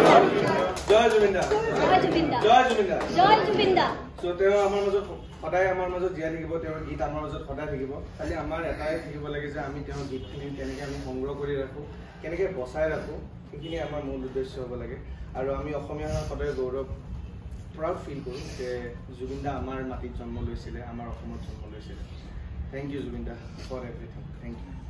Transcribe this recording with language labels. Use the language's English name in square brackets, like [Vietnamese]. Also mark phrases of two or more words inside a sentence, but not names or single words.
[Assamese] দা জয় জুবিন দা জয় জুবিন দা জয় জুবিন দা জয় জুবিন দা ছো তেও আমাৰ মাজত সদায় আমাৰ মাজত জিয়া থাকিব তেওঁৰ গীত আমাৰ মাজত সদায় থাকিব খালি আমাৰ এটাই থাকিব লাগে যে আমি তেওঁৰ গীতখিনি কেনেকৈ আমি সংগ্ৰহ কৰি ৰাখোঁ কেনেকৈ বচাই ৰাখোঁ সেইখিনি আমাৰ মূল উদ্দেশ্য হ'ব লাগে আৰু আমি অসমীয়া সদায় গৌৰৱ [English] proud feel [Assamese] কৰোঁ যে জুবিন দা আমাৰ মাটিত জন্ম লৈছিলে আমাৰ অসমত জন্ম লৈছিলে [English] thank you Zubin da for everything thank you